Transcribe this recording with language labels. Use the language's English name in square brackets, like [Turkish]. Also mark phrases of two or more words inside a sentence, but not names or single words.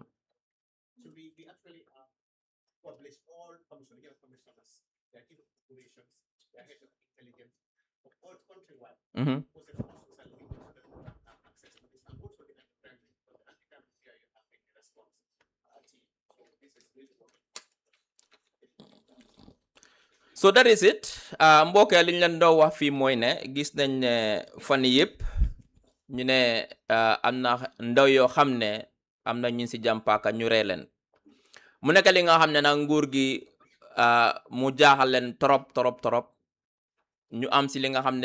[English] So we actually publish all commissioners, their information, their head of intelligence, of all countrywide. Mm-hmm. So that is it. [Wolof] Mbokk yi li ñu leen doon wax fii mooy ne gis nañ ne fan yëpp ñu ne am na ndaw yoo xam ne am na ñu si jàmpaaka ñu ree leen mu nekk li nga xam ne nag nguur gi mu jaaxal leen trop ñu am si li nga xam ne